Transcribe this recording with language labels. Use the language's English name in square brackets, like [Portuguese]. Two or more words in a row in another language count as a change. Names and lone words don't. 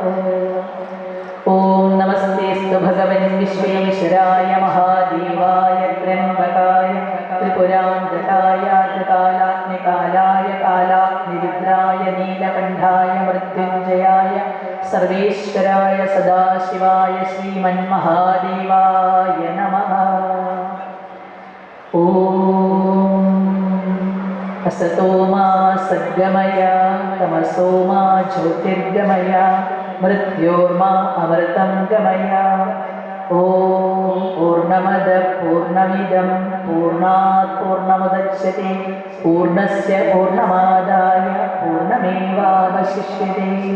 [Sanskrit] ഓം നമസ്തേസ്തു ഭഗവൻ വിശ്വേശ്വരായ മഹാദേവായ ത്രയംബകായ ത്രിപുരാന്തകായ ത്രികാലാഗ്നികാലായ കാലാഗ്നിരുദ്രായ നീലകണ്ഠായ മൃത്യുഞ്ജയായ സർവേശ്വരായ സദാശിവായ ശ്രീമന്മഹാദേവായ നമഃ. ഓം असतो मा सद्गमय तमसो मा ज्योतिर्गमय मृत्योर्मा अमृतं गमय. ॐ पूर्णमदः पूर्णमिदं पूर्णात् पूर्णमुदच्यते पूर्णस्य पूर्णमादाय पूर्णमेवावशिष्यते.